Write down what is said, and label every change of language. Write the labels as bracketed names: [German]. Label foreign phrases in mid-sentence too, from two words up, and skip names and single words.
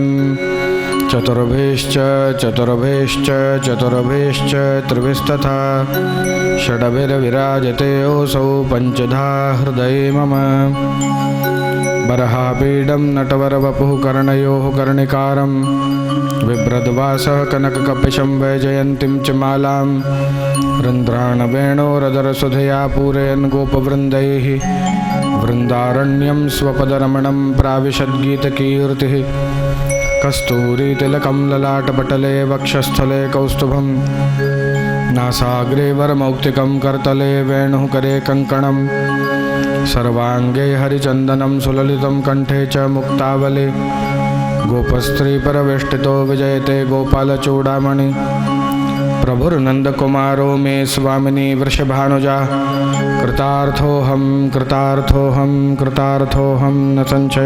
[Sanskrit] ચતુર્ભેશ્ચ ચતુર્ભેશ્ચ ચતુર્ભેશ્ચ ત્રિભિस्तथा ષડભિર્વિરાજતે ઓસૌ પંચધા હૃદયે મમ. બરહાપીડં નટવરવપુઃ કર્ણયોઃ કર્ણિકારં बिभ्रद्वासः कनककपिशं वैजयन्तीं च मालां रन्ध्राणवेणोरदरसुधया पूरयन् गोपवृन्दैः वृन्दारण्यं स्वपदरमणं प्राविशद्गीतकीर्तिः कस्तूरीतिलकं ललाटपटले वक्षस्थले कौस्तुभं नासाग्रे वरमौक्तिकं करतले वेणुः करे कङ्कणं सर्वाङ्गे हरिचन्दनं सुललितं कण्ठे च मुक्तावले गोपस्त्रीपरवेष्टितो विजयते गोपालचूडामणि प्रभुर्नन्दकुमारो मे स्वामिनी वृषभानुजा कृतार्थोऽहं कृतार्थोऽहं कृतार्थोऽहं न संशय।